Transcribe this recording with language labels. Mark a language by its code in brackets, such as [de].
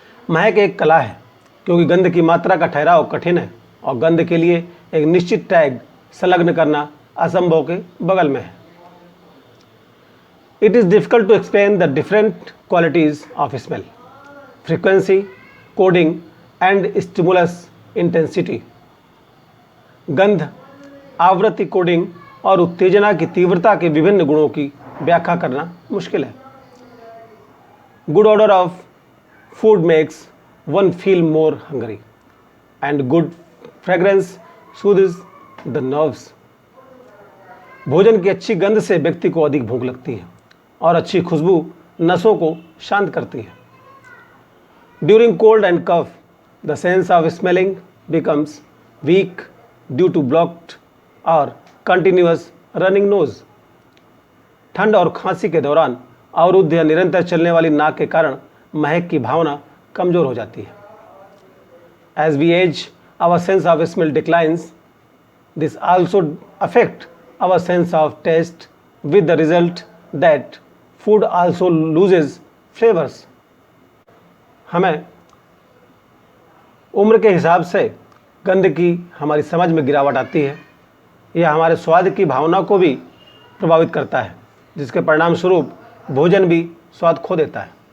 [hi] महक एक कला है क्योंकि गंध की मात्रा का ठहराव कठिन है और गंध के लिए एक निश्चित टैग संलग्न करना असंभव के बगल में है. [en] It is difficult to explain the different qualities of smell, frequency, coding and stimulus intensity. [hi] गंध, आवृत्ति, कोडिंग और उत्तेजना की तीव्रता के विभिन्न गुणों की व्याख्या करना मुश्किल है. [en] Good odor of food makes one feel more hungry, and good fragrance soothes the nerves. [hi] भोजन की अच्छी गंध से व्यक्ति को अधिक भूख लगती है और अच्छी खुशबू नसों को शांत करती है. [en] During cold and cough, the sense of smelling becomes weak due to blocked or continuous running nose. [hi] ठंड और खांसी के दौरान अवरुद्ध या निरंतर चलने वाली नाक के कारण महक की भावना कमजोर हो जाती है. [en] As we age, our sense of smell declines. This also affects our sense of taste, with the result that food also loses flavors. [hi] हमें उम्र के हिसाब से गंध की हमारी समझ में गिरावट आती है. यह हमारे स्वाद की भावना को भी प्रभावित करता है, जिसके परिणाम स्वरूप भोजन भी स्वाद खो देता है.